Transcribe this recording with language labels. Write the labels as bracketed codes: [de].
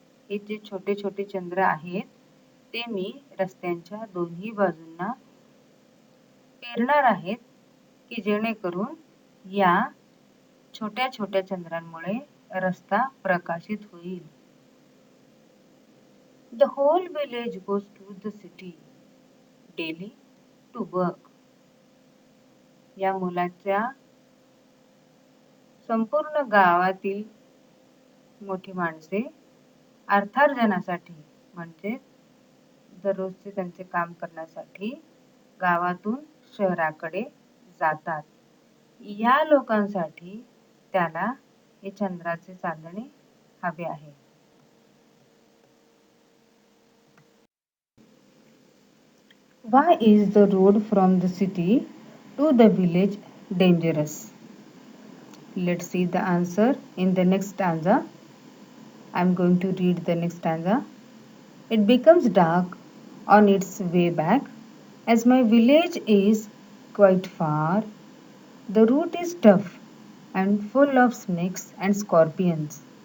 [mr] हे जे छोटे छोटे चंद्र आहेत ते मी रस्त्यांच्या दोन्ही बाजूंना पेरणार आहेत की जेणेकरून या छोट्या छोट्या चंद्रांमुळे रस्ता प्रकाशित होईल. [en] The whole village goes to the city daily to work. [mr] या मुलाच्या संपूर्ण गावातील मोठी माणसे अर्थार्जनासाठी म्हणजे दररोजचे त्यांचे काम करण्यासाठी गावातून शहराकडे जातात. या लोकांसाठी त्याला हे चंद्राचे चांदणे हवे आहे. [en] Why is the road from the city to the village dangerous? Let's see the answer in the next stanza. I'm going to read the next stanza. It becomes dark on its way back. As my village is quite far, the route is tough and full of snakes and scorpions.